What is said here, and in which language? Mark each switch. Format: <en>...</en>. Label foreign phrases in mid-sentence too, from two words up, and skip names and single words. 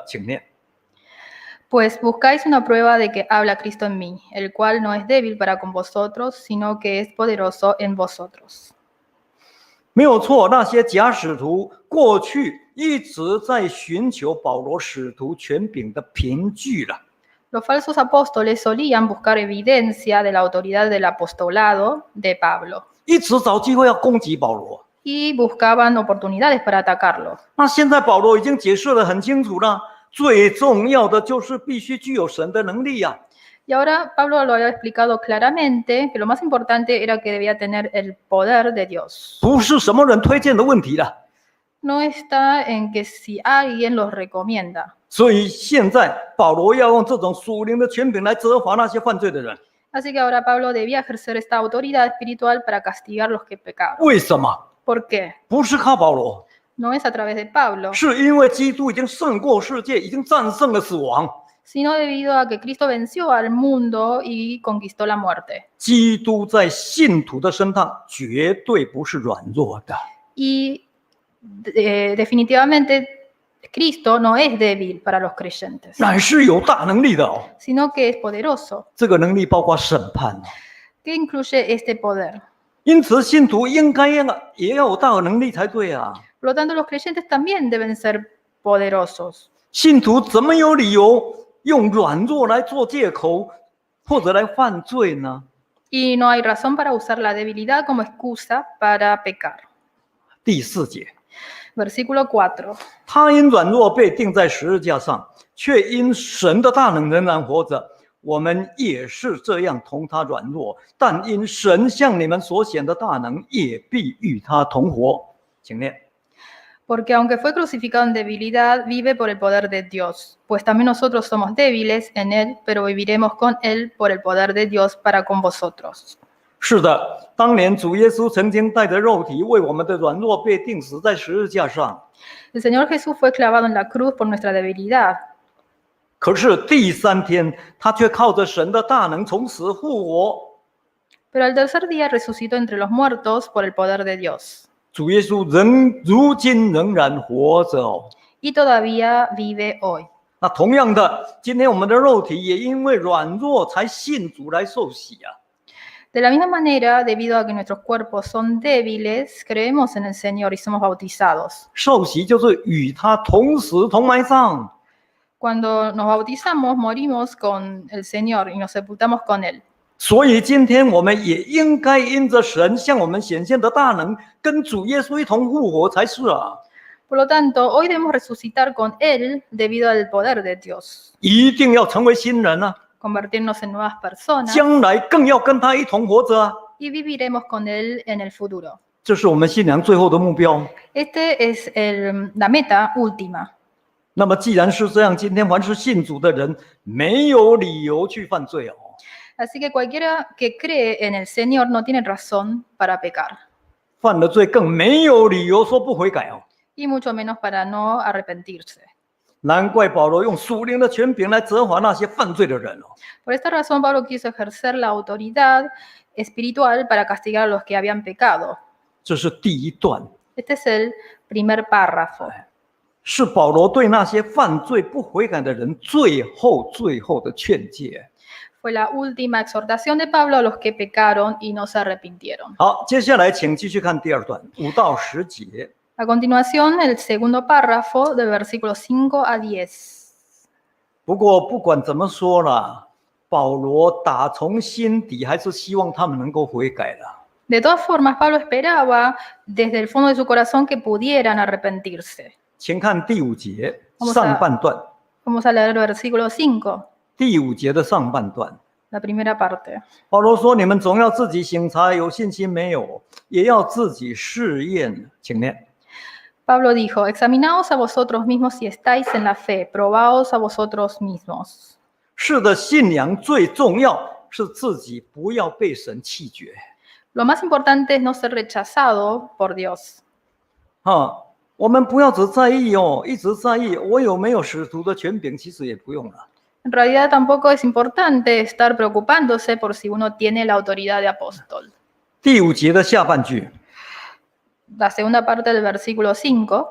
<zh>请念。</zh> <es>Pues buscáis una prueba de que habla Cristo en mí, el cual no es débil para con vosotros, sino que es poderoso en vosotros.</es> <zh>没有错，那些假使徒过去一直在寻求保罗使徒权柄的凭据了。</zh> <es>Los falsos apóstoles solían buscar evidencia de la autoridad del apostolado de Pablo</es> <zh>一直找机会要攻击保罗。</zh> <es>y buscaban oportunidades para atacarlo.</es> <zh>那现在保罗已经解释得很清楚了，最重要的就是必须具有神的能力呀、</zh> <es>Y ahora Pablo lo había explicado claramente que lo más importante era que debía tener el poder de Dios.</es> <zh>不是什么人推荐的问题了。</zh> <es>No está en que si alguien los recomienda.</es> <zh>所以现在保罗要用这种属灵的权柄来责罚那些犯罪的人。</zh> <es>Así que ahora Pablo debía ejercer esta autoridad espiritual para castigar los que pecaron.</es> <zh>为什么？</zh> <es>¿Por qué?</es> <zh>不是靠保罗，</zh> <es>No es a través de Pablo,</es> <zh>是因为基督已经胜过世界，已经战胜了死亡。</zh> <es>sino debido a que Cristo venció al mundo y conquistó la muerte.</es> <zh>基督在信徒的身上绝对不是软弱的。</zh> <es>Y definitivamente Cristo no es débil para los creyentes,</es> <zh>乃是有大能力的哦。</zh> <es>sino que es poderoso.</es> <zh>这个能力包括审判哦。</zh> <es>¿Qué incluye este poder?</es> <zh>因此，信徒应该也要有大能力才对啊。</zh> <es>Por lo tanto, los creyentes también deben ser poderosos.</es> <zh>信徒怎么有理由用软弱来做借口，或者来犯罪呢？</zh> <es>Y no hay razón para usar la debilidad como excusa para pecar.</es> <zh>第4节，</zh> <es>Versículo 4.</es> <zh>他因软弱被钉在十字架上，却因神的大能仍然活着。我们也是这样同他软弱，但因神向你们所显的大能，也必与他同活。请念。</zh> <es>Porque aunque fue crucificado en debilidad, vive por el poder de Dios. Pues también nosotros somos débiles en Él, pero viviremos con Él por el poder de Dios para con vosotros.</es> <zh>是的，当年主耶稣曾经带着肉体为我们的软弱被钉死在十字架上。</zh> <es>El Señor Jesús fue clavado en la cruz por nuestra debilidad.</es> <zh>可是第3天，他却靠着神的大能从死复活。</zh> <es>Pero al tercer día resucitó entre los muertos por el poder de Dios.</es> <zh>主耶稣如今仍然活着哦。</zh> <es>Y todavía vive hoy.</es> <zh>那同样的，今天我们的肉体也因为软弱才信主来受洗啊。</zh> <es>De la misma manera, debido a que nuestros cuerpos son débiles, creemos en el Señor y somos bautizados.</es> <zh>受洗就是与他同死同埋葬。</zh> <es>Cuando nos bautizamos, morimos con el Señor y nos sepultamos con Él.</es> <zh>所以今天我们也应该因着神向我们显现的大能，跟主耶稣一同复活才是啊！</zh> <es>Por lo tanto, hoy debemos resucitar con Él debido al poder de Dios,</es> <zh>一定要成为新人啊！</zh> <es>convertirnos en nuevas personas</es> <zh>将来更要跟他一同活着啊！</zh> <es>y viviremos con Él en el futuro.</es> <zh>这是我们信仰最后的目标。</zh> <es>Este es la meta última.</es> <zh>那么既然是这样，今天凡是信主的人，没有理由去犯罪哦。</zh> <es>Así que cualquiera que cree en el Señor no tiene razón para pecar,</es> <zh>犯了罪更没有理由说不悔改哦。</zh> <es>y mucho menos para no arrepentirse.</es> <zh>难怪保罗用属灵的权柄来责罚那些犯罪的人哦。</zh> <es>Por esta razón, Pablo quiso ejercer la autoridad espiritual para castigar a los que habían pecado.</es> <zh>这是第一段，</zh> <es>Este es el primer párrafo.</es> <zh>是保罗对那些犯罪不悔改的人最后的劝诫。</zh> <es>Fue la última exhortación de Pablo a los que pecaron y no se arrepintieron.</es> <zh>好，接下来请继续看第二段5到10节。</zh> <es>A continuación, el segundo párrafo de versículos 5 a 10.</es> <zh>不过不管怎么说啦，保罗打从心底还是希望他们能够悔改的。</zh> <es>De todas formas, Pablo esperaba desde el fondo de su corazón que pudieran arrepentirse.</es> <zh>请看第5节</zh> <es>Vamos a-</es> <zh>上半段，</zh> <es>Vamos a leer el versículo 5,</es> <zh>第5节的上半段。</zh> <es>la primera parte.</es> <zh>保罗说：“你们总要自己省察，有信心没有，也要自己试验。” 请念。</zh> <es>Pablo dijo, examinaos a vosotros mismos si estáis en la fe, probaos a vosotros mismos.</es> <zh>是的，信仰最重要是自己不要被神弃绝</zh> <es>Lo más importante es no ser rechazado por Dios.</es> <zh>啊！我们不要只在意哦，一直在意我有没有使徒的权柄，其实也不用了。</zh> <es>En realidad tampoco es importante estar preocupándose por si uno tiene la autoridad de apóstol.</es> <zh>第5节的下半句，</zh> <es>La segunda parte del versículo 5,</es>